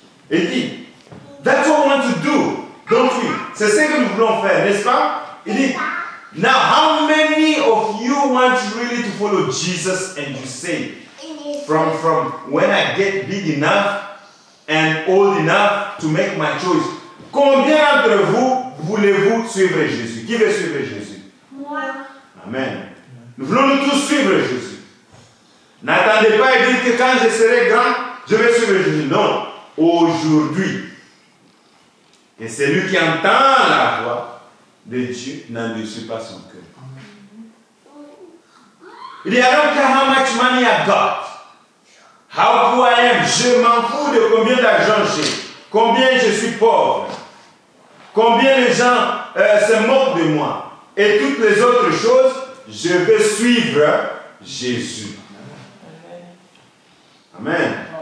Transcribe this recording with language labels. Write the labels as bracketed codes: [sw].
[fr] Il dit, [en] that's what we want to do, don't we? [fr] C'est ce que nous voulons faire, n'est-ce pas? Il dit, [en] now how many of you want really to follow Jesus and you say, from when I get big enough and old enough to make my choice. [fr] Combien d'entre vous voulez-vous suivre Jésus? Qui veut suivre Jésus? Moi. Amen. Nous voulons nous tous suivre Jésus. N'attendez pas et dire que quand je serai grand, je vais suivre Jésus. Non. Aujourd'hui. Et celui qui entend la voix de Dieu n'endurcit pas son cœur. [en] Il dit, I don't care how much money I got. How poor I am. [fr] Je m'en fous de combien d'argent j'ai. Combien je suis pauvre. Combien les gens se moquent de moi. Et toutes les autres choses, je veux suivre Jésus. Amen.